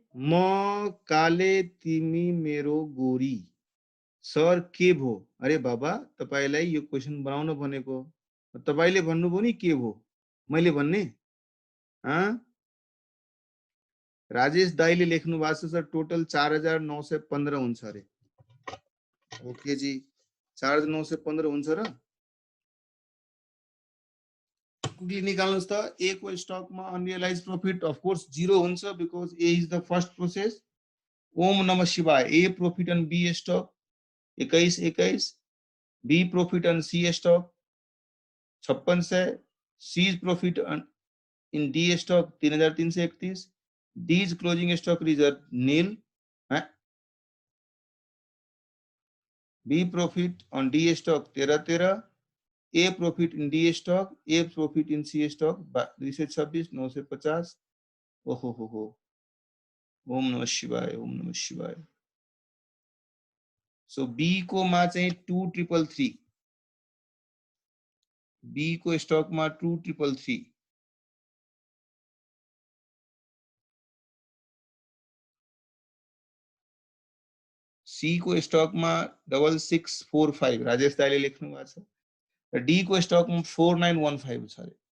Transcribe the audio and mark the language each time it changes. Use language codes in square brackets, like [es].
[ne] म काले तिमी मेरो गोरी सर के भो? अरे बाबा तपाईलाई यो क्वेशन बनाउन भनेको, तपाईले भन्नुभयो नि के भो मैले भन्ने। राजेश दाईले लेख्नु भएको छ सर टोटल 4,915 हुन्छ अरे। ओके जी 4,915 हुन्छ र कुकली निकाल्नुस् त। ए को स्टकमा अनरियलाइज प्रॉफिट अफ कोर्स 0 हुन्छ [en] because A is the first process [ne] Om नमः शिवाय। [en] A profit on B stock 21 B profit on C stock 5600, C profit in D stock 3331, D's closing stock reserve nil, B profit on D stock 1313, A profit in D stock, A profit in C stock 226 950। ओहो, ओम नमः शिवाय, ओम नमः शिवाय। [ne] So be को मा चाहिँ 2333, be को stock मा 2333, सी को स्टॉक मा 6645 राजेश दाइले लेख्नु भएको छ, र डी को स्टॉक मा 4915 छ।